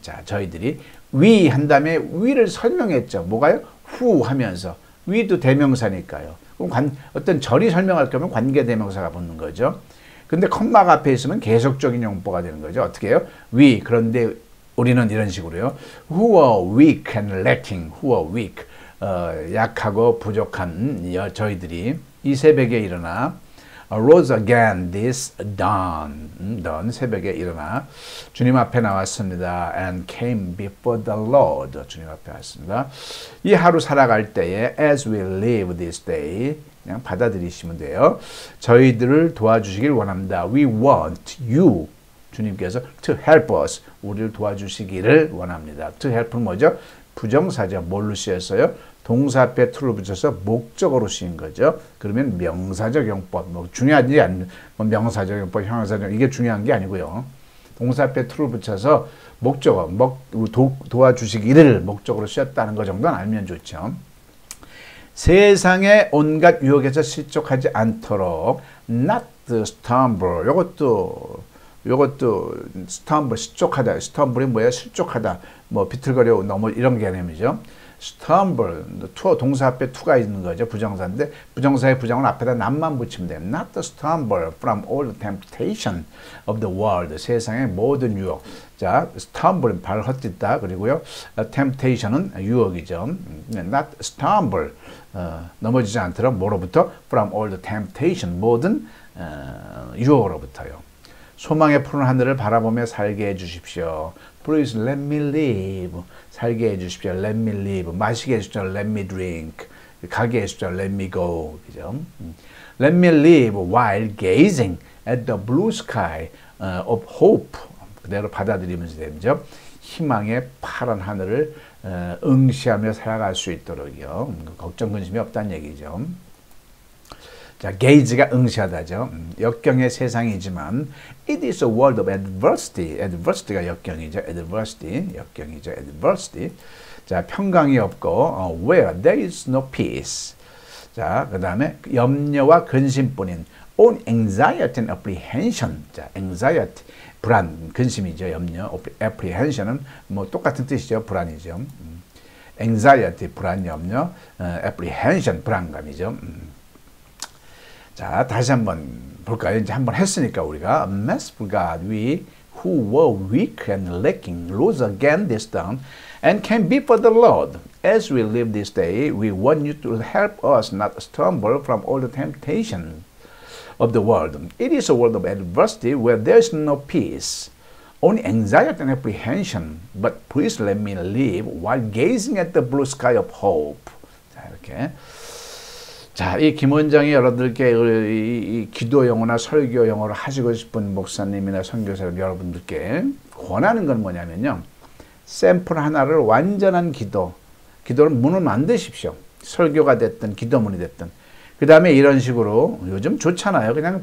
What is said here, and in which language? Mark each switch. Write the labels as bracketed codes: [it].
[ko] 자, 저희들이 we 한 다음에 we를 설명했죠. 뭐가요? who 하면서. we도 대명사니까요. 그럼 어떤 절이 설명할 거면 관계대명사가 붙는 거죠. 근데 컴마가 앞에 있으면 계속적인 용법가 되는 거죠. 어떻게 해요? we. 그런데 우리는 이런 식으로요. [en] who are weak and lacking. who are weak. [ko] 약하고 부족한 저희들이 이 새벽에 일어나 [en] rose again this dawn. [ko] dawn 새벽에 일어나 주님 앞에 나왔습니다. [en] and came before the Lord. [ko] 주님 앞에 왔습니다. 이 하루 살아갈 때에 [en] as we live this day [ko] 그냥 받아들이시면 돼요. 저희들을 도와주시길 원합니다. [en] We want you. [ko] 주님께서 [en] to help us. [ko] 우리를 도와주시기를 원합니다. to help는 뭐죠? 부정사죠. 뭘로 쓰였어요? 동사 앞에 to를 붙여서 목적어로 쓰인 거죠. 그러면 명사적 용법, 뭐 중요하지 않은 명사적 용법, 형용사적 이게 중요한 게 아니고요. 동사 앞에 to를 붙여서 목적어, 도와주시기를 목적으로 쓰였다는 거 정도는 알면 좋죠. 세상의 온갖 유혹에서 실족하지 않도록 [en] not stumble. [ko] 요것도 stumble, 실족하다. stumble이 뭐예요? 실족하다. 뭐 비틀거려 넘어 이런 개념이죠. stumble, 동사 앞에 to가 있는 거죠. 부정사인데 부정사의 부정은 앞에다 not만 붙이면 돼요. [en] Not to stumble from all the temptation of the world. [ko] 세상의 모든 유혹. 자, stumble, 발 헛디다. 그리고요, temptation은 유혹이죠. [en] Not stumble, [ko] 넘어지지 않도록 뭐로부터? [en] From all the temptation, [ko] 모든 유혹으로부터요. 소망의 푸른 하늘을 바라보며 살게 해주십시오. [en] Please let me live. [ko] 살게 해주십시오. [en] Let me live. [ko] 마시게 해주십시오. [en] Let me drink. [ko] 가게 해주십시오. [en] Let me go. [ko] 그죠? [en] Let me live while gazing at the blue sky of hope. [ko] 그대로 받아들이면서 되죠. 희망의 파란 하늘을 응시하며 살아갈 수 있도록요. 걱정 근심이 없다는 얘기죠. 자, gaze가 응시하다죠. 역경의 세상이지만 [en] it is a world of adversity. [ko] adversity가 역경이죠. 역경이죠. adversity. 자, 평강이 없고 [en] where there is no peace. [ko] 자, 그 다음에 염려와 근심뿐인 [en] on anxiety and apprehension. [ko] 자, anxiety, 불안, 근심이죠. 염려, apprehension은 뭐 똑같은 뜻이죠. 불안이죠. anxiety, 불안, 염려, apprehension, 불안감이죠. 자, 다시 한번 볼까요? 이제 한번 했으니까 우리가 [en] Merciful God, we who were weak and lacking rose again this dawn and came before the Lord. As we live this day, we want you to help us not stumble from all the temptation of the world. It is a world of adversity where there is no peace, only anxiety and apprehension. But please let me live while gazing at the blue sky of hope. [ko] 자, 이렇게. 자, 이 김원장이 여러분들께 이 기도 영어나 설교 영어를 하시고 싶은 목사님이나 선교사 여러분들께 권하는 건 뭐냐면요. 샘플 하나를 완전한 기도를 문을 만드십시오. 설교가 됐든 기도문이 됐든. 그 다음에 이런 식으로 요즘 좋잖아요.